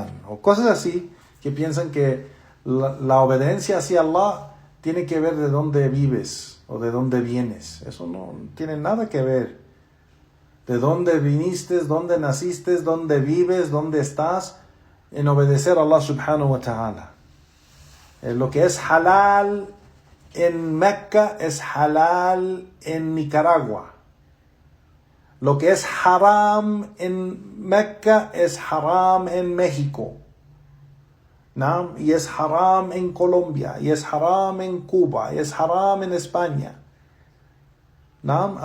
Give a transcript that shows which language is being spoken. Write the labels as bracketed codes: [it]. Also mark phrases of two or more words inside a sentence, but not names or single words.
[es] O cosas así que piensan que la obediencia hacia Allah tiene que ver de dónde vives o de dónde vienes. Eso no tiene nada que ver. De dónde viniste, dónde naciste, dónde vives, dónde estás, en obedecer a Allah [ar] سبحانه وتعالى. [es] Lo que es halal en Mecca es halal en Nicaragua. Lo que es haram en Mecca es haram en México, ¿no? Y es haram en Colombia, y es haram en Cuba, y es haram en España, ¿no?